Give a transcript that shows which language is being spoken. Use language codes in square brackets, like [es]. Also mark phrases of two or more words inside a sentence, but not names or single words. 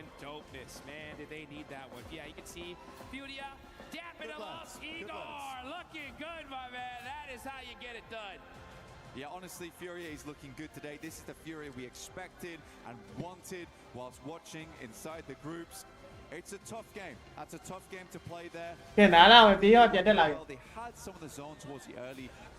[en] Dopeness, man, did they need that one. Yeah, you can see Furia dapping him up. Igor looking good, my man. That is how you get it done. Yeah, honestly, Furia is looking good today. This is the Furia we expected and wanted whilst watching inside the groups. It's a tough game. That's a tough game to play there. [my] ပြန်လာတော့ပြီးတော့ပြန်တက်လာပြီ [en] They had some of the zone towards the early